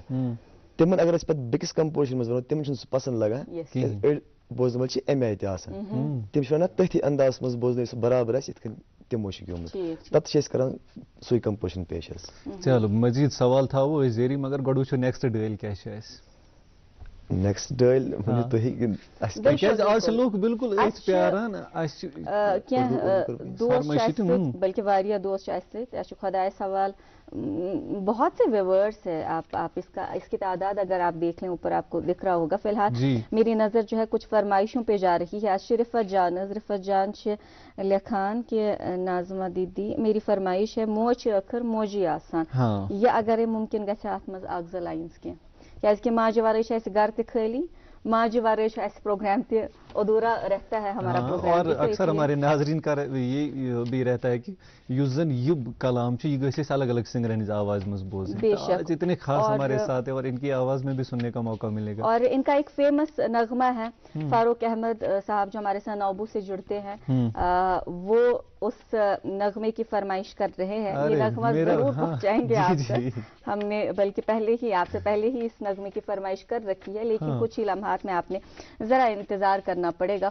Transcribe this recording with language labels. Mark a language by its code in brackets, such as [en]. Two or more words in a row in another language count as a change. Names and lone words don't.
[ks] تِمن اگر أسۍ پتہٕ بیٚکِس کمپوزِشن منٛز ونو، تِمن چھُنہٕ سُہ پسنٛد لگان، کیٛازِ أڑۍ بوزن وٲلۍ چھِ اَمہِ آیہِ تہِ آسان، تِم چھِ ونان تٔتھی اندازس منٛز بوزنٲیِو سُہ برابر آسہِ یِتھ کٔنۍ تِمو چھُ گیومُت، پتہٕ چھِ أسۍ کران سُے کمپوزِشن پیش حظ. چلو مزید سوال تھاوو أسۍ جٲری، مگر گۄڈٕ وٕچھو نیکسٹ ڈٲلۍ کیٛاہ چھِ اَسہِ. نیکسٹ ڈٲلۍ ؤنِو تُہی. کیٛازِ آز چھِ لُکھ بالکل أتھۍ پیاران، اَسہِ چھِ کینٛہہ دوست چھِ اَسہِ سۭتۍ، بلکہ واریاہ دوست چھِ اَسہِ سۭتۍ. اَسہِ چھُ خۄدایس حوال [ur] بہت سے ویورس ہے، آپ اس کی تعداد اگر آپ دیکھ لیں اوپر آپ کو دکھ رہا ہوگا. فی الحال میری نظر جو ہے کچھ فرمائشوں پہ جا رہی ہے. [ks] آج رفت جان چھِ لکھان کہ ناظمہ دیدی [ur] میری فرمائش ہے، [ks] موج چھِ ٲخٕر موجی آسان. یہِ اگرے ممکن گژھِ اتھ منٛز اکھ زٕ لاینٕز کینٛہہ، کیٛازِ کہِ ماجہِ ورٲے چھِ اَسہِ گرٕ تہِ خٲلی، ماجہِ ورٲے چھُ اَسہِ پروگرام تہِ ادھورا [ur] رہتا ہے ہمارا پروگرام. اور اکثر ہمارے ناظرین کا یہ بھی رہتا ہے کہ [ks] یُس زن یہ کلام چھُ یہِ گژھِ أسۍ الگ الگ سنگرن ہٕنٛز آواز منٛز بوزٕنۍ. [ur] آج اتنے خاص ہمارے ساتھ ہیں اور ان کی آواز میں بھی سننے کا موقع ملے گا. اور ان کا ایک فیمس نغمہ ہے، فاروق احمد صاحب جو ہمارے ساتھ نوبو سے جڑتے ہیں، وہ اس نغمے کی فرمائش کر رہے ہیں. یہ نغمہ ضرور پہنچائیں گے آپ تک. ہم نے بلکہ پہلے ہی آپ سے پہلے ہی اس نغمے کی فرمائش کر رکھی ہے، لیکن کچھ ہی لمحات میں آپ نے ذرا انتظار کرنا پڑے گا.